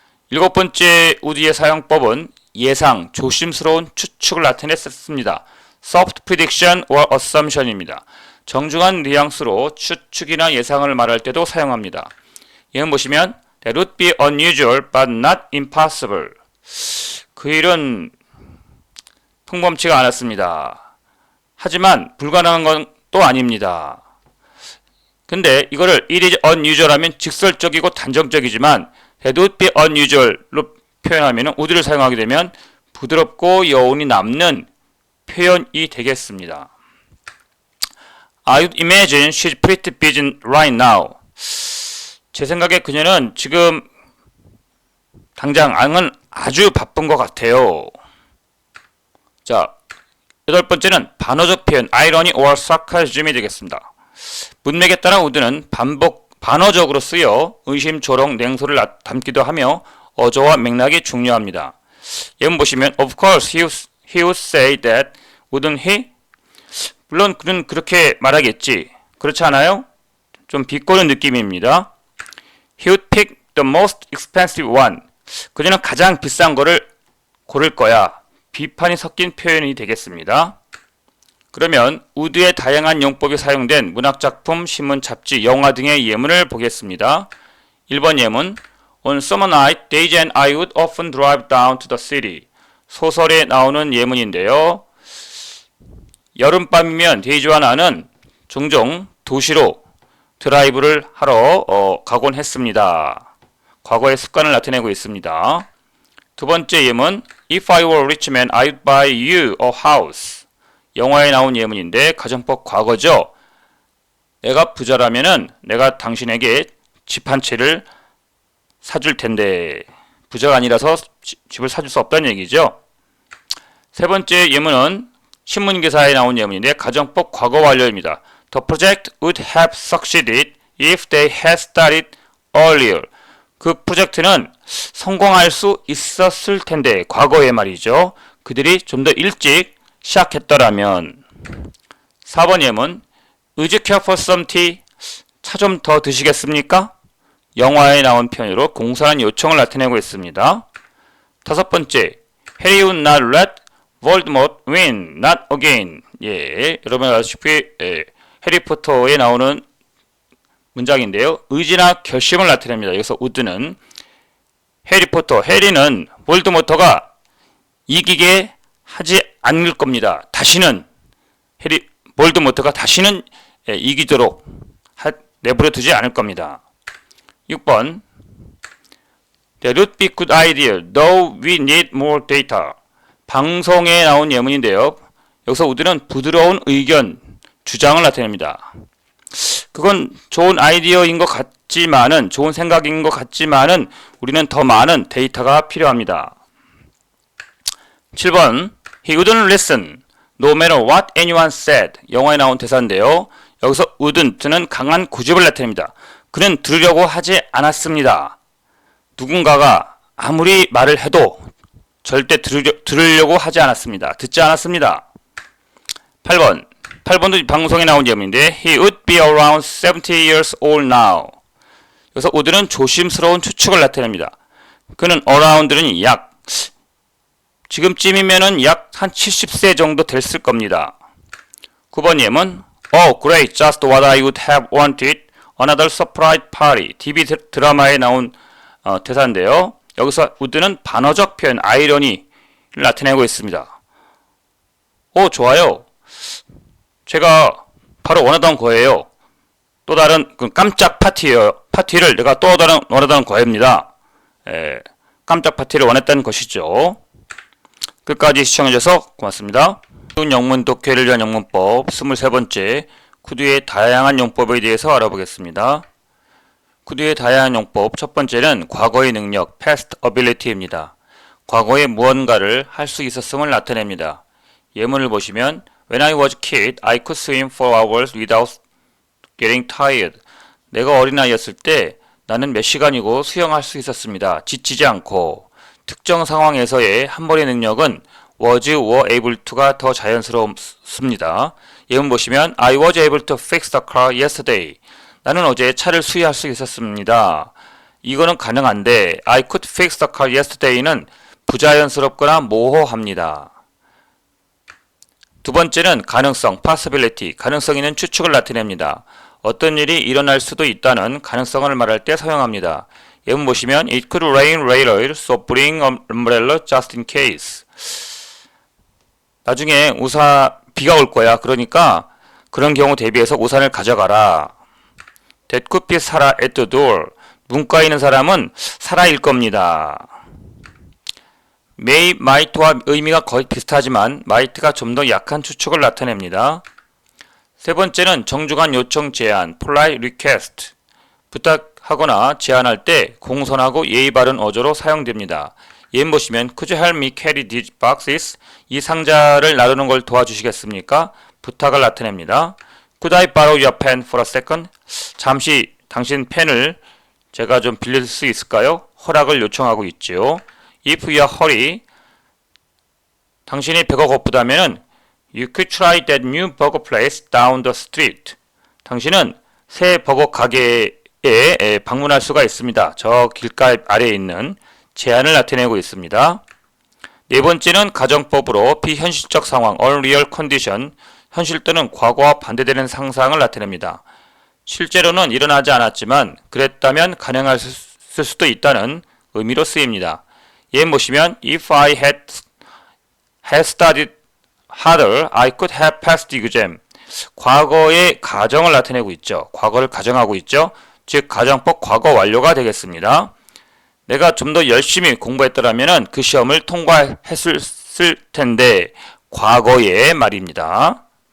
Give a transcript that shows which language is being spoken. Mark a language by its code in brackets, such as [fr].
[ko] 일곱 번째 would의 사용법은 예상, 조심스러운 추측을 나타냈습니다. [en] Soft prediction or assumption입니다. [ko] 정중한 뉘앙스로 추측이나 예상을 말할 때도 사용합니다. 예문 보시면 [en] That would be unusual but not impossible. [ko] 그 일은 평범치가 않았습니다. 하지만 불가능한 건 또 아닙니다. 근데 이거를 [en] it is unusual [ko] 하면 직설적이고 단정적이지만 [en] That would be unusual [ko] 로 표현하면 would를 사용하게 되면 부드럽고 여운이 남는 표현이 되겠습니다. [en] I would imagine she's pretty busy right now. [ko] 제 생각에 그녀는 지금 당장은 아주 바쁜 것 같아요. 자, 여덟 번째는 반어적 표현 [en] irony or sarcasm [ko] 이 되겠습니다. 문맥에 따라 would는 반어적으로 쓰여 의심, 조롱, 냉소를 담기도 하며 어조와 맥락이 중요합니다. 예문 보시면 [en] Of course he would say that, wouldn't he? [ko] 물론 그는 그렇게 말하겠지. 그렇지 않아요? 좀 비꼬는 느낌입니다. [en] He would pick the most expensive one. [ko] 그녀는 가장 비싼 거를 고를 거야. 비판이 섞인 표현이 되겠습니다. 그러면 would의 다양한 용법이 사용된 문학작품, 신문, 잡지, 영화 등의 예문을 보겠습니다. 1번 예문 [en] On summer night, Daisy and I would often drive down to the city. [ko] 소설에 나오는 예문인데요. 여름밤이면 데이지와 나는 종종 도시로 드라이브를 하러 가곤 했습니다. 과거의 습관을 나타내고 있습니다. 두 번째 예문 [en] If I were a rich man, I'd buy you a house. [ko] 영화에 나온 예문인데 가정법 과거죠. 내가 부자라면은 내가 당신에게 집 한 채를 사줄 텐데 부자가 아니라서 집을 사줄 수 없다는 얘기죠. 세 번째 예문은 신문기사에 나온 예문인데 가정법 과거 완료입니다. [en] The project would have succeeded if they had started earlier. [ko] 그 프로젝트는 성공할 수 있었을 텐데 과거의 말이죠. 그들이 좀 더 일찍 시작했더라면. 4번 예문 [en] Would you care for some tea? [ko] 차 좀 더 드시겠습니까? 영화에 나온 표현으로 공사한 요청을 나타내고 있습니다. 다섯 번째 [en] Harry would not let Voldemort win, not again. [ko] 예, 여러분 아시다시피 해리포터에 나오는 문장인데요. 의지나 결심을 나타냅니다. 여기서 would는 해리는 볼드모트가 이기게 하지 않을 겁니다. 다시는 볼드모트가 다시는 이기도록 내버려 두지 않을 겁니다. 6번 [en] That would be good idea, though we need more data. [ko] 방송에 나온 예문인데요. 여기서 would는 부드러운 의견, 주장을 나타냅니다. 그건 좋은 아이디어인 것 같지만은, 좋은 생각인 것 같지만은 우리는 더 많은 데이터가 필요합니다. [en] 7번 He wouldn't listen, no matter what anyone said. [ko] 영어에 나온 대사인데요. 여기서 wouldn't는 강한 고집을 나타냅니다. 그는 들으려고 하지 않았습니다. 누군가가 아무리 말을 해도 절대 들으려고 하지 않았습니다. 듣지 않았습니다. 8번도 방송에 나온 예문인데 [en] He would be around 70 years old now. [ko] 여기서 would는 조심스러운 추측을 나타냅니다. 그는 around는 약, 지금쯤이면은 약 한 70세 정도 됐을 겁니다. 9번 예문 [en] Oh great, just what I would have wanted. Another surprise party. [ko] TV 드라마에 나온 대사인데요. 여기서 would는 반어적 표현, 아이러니를 나타내고 있습니다. 오, 좋아요. 제가 바로 원하던 거예요. 또 다른 깜짝 파티를 내가 또 다른 원하던 거입니다. 깜짝 파티를 원했다는 것이죠. 끝까지 시청해주셔서 고맙습니다. 영문 독해를 위한 영문법 23번째 쿠드의 다양한 용법에 대해서 알아보겠습니다. 쿠드의 다양한 용법 첫 번째는 과거의 능력, [en] past ability [ko] 입니다. 과거에 무언가를 할 수 있었음을 나타냅니다. 예문을 보시면 [en] When I was a kid, I could swim for hours without getting tired. [ko] 내가 어린아이였을 때 나는 몇 시간이고 수영할 수 있었습니다. 지치지 않고. 특정 상황에서의 한 번의 능력은 [en] was, were able to [ko] 가 더 자연스럽습니다. 예문 보시면 [en] I was able to fix the car yesterday. [ko] 나는 어제 차를 수리할 수 있었습니다. 이거는 가능한데 [en] I could fix the car yesterday [ko] 는 부자연스럽거나 모호합니다. 두 번째는 가능성, possibility, 가능성 있는 추측을 나타냅니다. 어떤 일이 일어날 수도 있다는 가능성을 말할 때 사용합니다. 예문 보시면 [en] It could rain later, so bring an umbrella just in case. [ko] 나중에 비가 올 거야. 그러니까 그런 경우 대비해서 우산을 가져가라. [en] That could be Sarah at the door. [ko] 문과에 있는 사람은 사라일 겁니다. may, might와 의미가 거의 비슷하지만 might가 좀 더 약한 추측을 나타냅니다. 세 번째는 정중한 요청 제안, [en] polite request. [ko] 부탁하거나 제안할 때 공손하고 예의 바른 어조로 사용됩니다. 예문 보시면 [en] Could you help me carry these boxes? [ko] 이 상자를 나르는 걸 도와주시겠습니까? 부탁을 나타냅니다. [en] Could I borrow your pen for a second? [ko] 잠시 당신 펜을 제가 좀 빌릴 수 있을까요? 허락을 요청하고 있죠. [en] If you are hurry, [ko] 당신이 배가 고프다면은 [en] You could try that new burger place down the street. [ko] 당신은 새 버거 가게에 방문할 수가 있습니다. 저 길가 아래에 있는 제안을 나타내고 있습니다. 네 번째는 가정법으로 비현실적 상황, [en] unreal condition, [ko] 현실 또는 과거와 반대되는 상상을 나타냅니다. 실제로는 일어나지 않았지만 그랬다면 가능할 수도 있다는 의미로 쓰입니다. 예문 보시면 [en] If I had studied harder, I could have passed the exam. [ko] 과거의 가정을 나타내고 있죠. 과거를 가정하고 있죠. 즉 가정법 과거 완료가 되겠습니다. 내가 좀 더 열심히 공부했더라면 그 시험을 통과했을 텐데 과거의 말입니다.